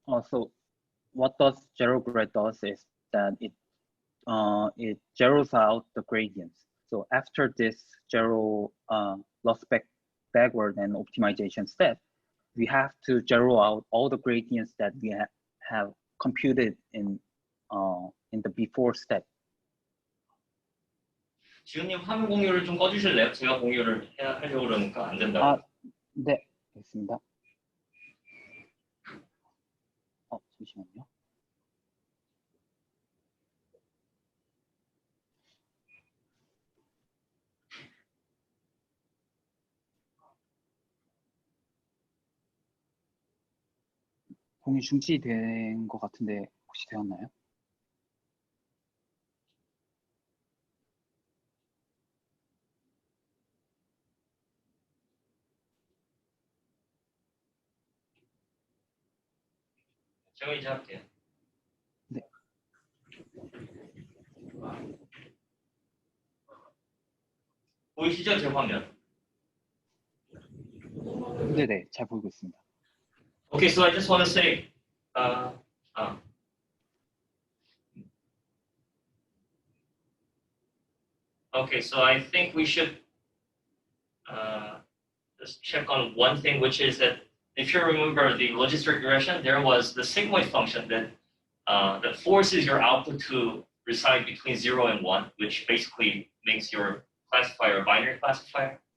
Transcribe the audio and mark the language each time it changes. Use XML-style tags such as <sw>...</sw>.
<en>So what does Autograd does is that it zeroes out the gradients. So after this zero loss backward and optimization step, we have to zero out all the gradients that we have computed in the before step.</en> <ko>지훈님 화면 공유를 좀 꺼주실래요? 제가 공유를 하려고 그러니까 안 된다고. 네, 알겠습니다. 잠시만요. 공유 중지된 것 같은데 혹시 되었나요? 제가 이제 할게요. 네. 보이시죠, 제 화면? 네네, 잘 보이고 있습니다.</ko> <en>Okay, so I just want to say, okay, so I think we should just check on one thing, which is that if you remember the logistic regression, there was the sigmoid function that that forces your output to reside between 0 and 1, which basically makes your classifier a binary classifier.</en>